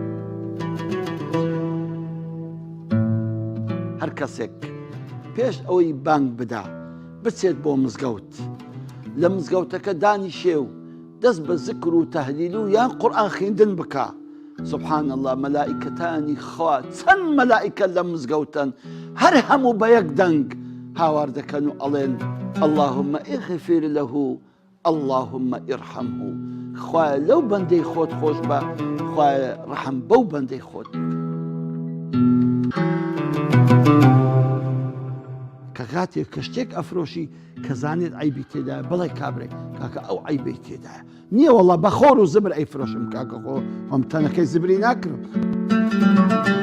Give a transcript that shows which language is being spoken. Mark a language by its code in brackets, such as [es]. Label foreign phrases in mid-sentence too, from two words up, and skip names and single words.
[ckb] هەر کەسێک پێش ئەوەی بانگ بدا بچێت بۆ مزگەوت لە مزگەوتەکە دانیشێ و دەست بە زکر و تەهلیل و یان قورئان خوێندن بکە. [ar] سبحان الله [ckb] مەلائیکەتانی خوا چەند مەلائیکە لە مزگەوتن هەر هەموو بە یەک دەنگ هاوار دەکەن و ئەڵێن [ar] اللهم اغفر له اللهم ارحمه. [ckb] خوایە لەو بەندەی خۆت خۆش بە خوایە ڕەحم بەو بەندەی خۆت. کە کاتێک کە شتێک ئەفرۆشی کە زانێت عیبی تێدایە بڵێ کابرێک کاکە ئەو عیبەی تێدایە نییە وەڵا بە خۆر و زبر ئەیفرۆشم کاکە خۆ خۆم تەنەکەی زبری ناکرم.